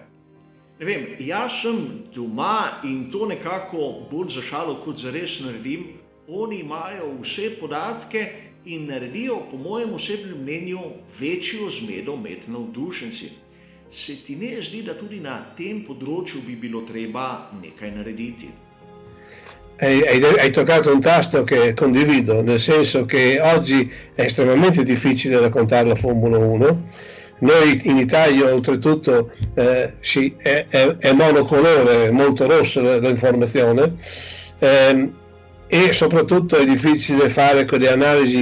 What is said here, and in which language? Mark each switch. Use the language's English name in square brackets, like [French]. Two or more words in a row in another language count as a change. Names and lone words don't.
[Slovenian] Ne vem, jaz sem doma in to nekako bolj za šalo kot za res naredim, oni imajo vse podatke in naredijo, po mojem osebnem mnenju, večjo zmedo med navdušenci. Se ti ne zdi, da tudi na tem področju bi bilo treba nekaj narediti? [Italian] Hai toccato un tasto che condivido, nel senso che oggi è estremamente difficile raccontare la Formula 1. Noi in Italia oltretutto è monocolore, è molto rossa l'informazione, e soprattutto è difficile fare quelle analisi